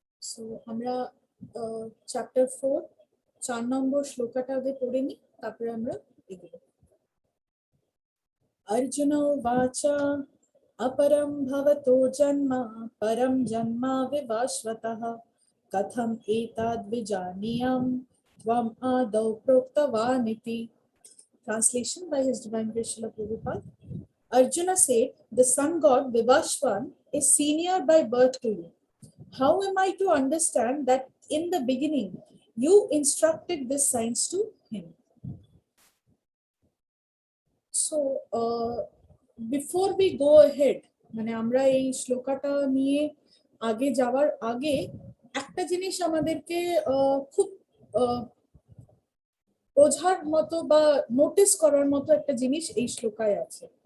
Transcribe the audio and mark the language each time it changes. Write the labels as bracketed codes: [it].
[bn] So আমরা chapter 4 4 নম্বর শ্লোকটা আগে পড়ে নিই, তারপরে আমরা এগোবো। [sa] अर्जुन उवाच अपरं भवतो जन्म परं जन्म विवस्वतः कथम् एतद्विजानीयं त्वम् आदौ प्रोक्तवानिति। [en] Translation by His Divine Grace Srila Prabhupada. Arjuna said, the sun god Vivaswan is senior by birth to you. How am I to understand that in the beginning you instructed this science to him? So before we go ahead, [bn] মানে আমরা এই শ্লোকটা নিয়ে আগে যাওয়ার আগে একটা জিনিস আমাদেরকে খুব বোঝার মতো বা নোটিস করার মতো একটা জিনিস এই শ্লোকায় আছে।